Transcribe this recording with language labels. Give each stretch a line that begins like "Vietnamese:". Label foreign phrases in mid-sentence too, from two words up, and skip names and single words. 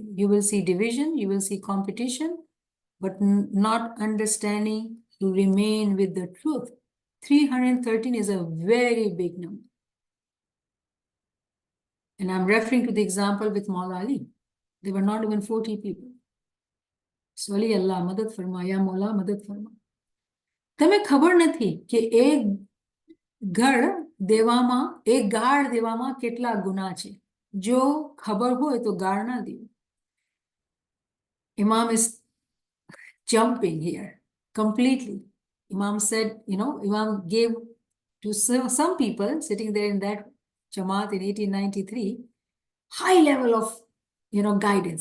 English: You will see division, you will see competition, but not understanding to remain with the truth. 313 is a very big number. And I'm referring to the example with Maula Ali. There were not even 40 people. So Ali Allah,
Urdu: مدد فرما، یا مولا، مدد فرما.
Gujarati: તમે ખબર નથી કે એક ઘર દેવામાં, એક ગાળ દેવામાં કેટલા ગુના છે. જો ખબર હોય તો ગાળ ના દેવું.
English: Imam is jumping here completely. Imam said, Imam gave to some people sitting there in that Jama'at in 1893, high level of, guidance.